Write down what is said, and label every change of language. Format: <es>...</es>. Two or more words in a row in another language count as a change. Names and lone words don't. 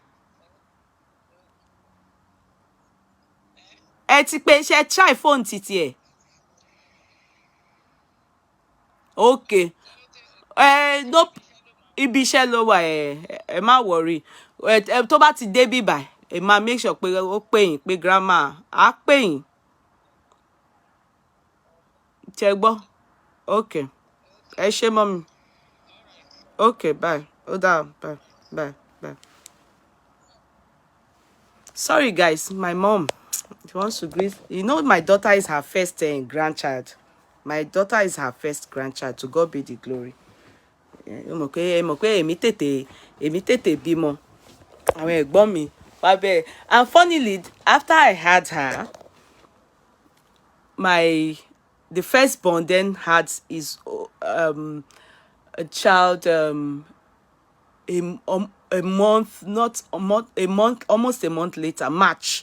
<yo>Ẹ ti pé ṣe try fóònù ti tiẹ̀. Okay. No, ibi iṣẹ́ ló wà ẹ má worry. Tó bá ti débí báyìí ẹ máa</yo> <en>make sure</en> <yo>pé ó pè yín pé grandma á pè yín. Ṣé gbọ́? Okay. Ẹ ṣé mommy. Okay, bye. Ó dáa,</yo> <en>bye. Bye. Bye. Sorry guys, my mom wants to greet. You know my daughter is her first grandchild. My daughter is her first grandchild. To God be the glory.</en> <yo>Èmi tètè bímọ. Àwọn ẹ̀gbọ́n mi wá bẹ́ẹ̀.</yo> <en>And funnily, after I had her, the firstborn then had his a child a month, not a month, almost a month later, March.</en>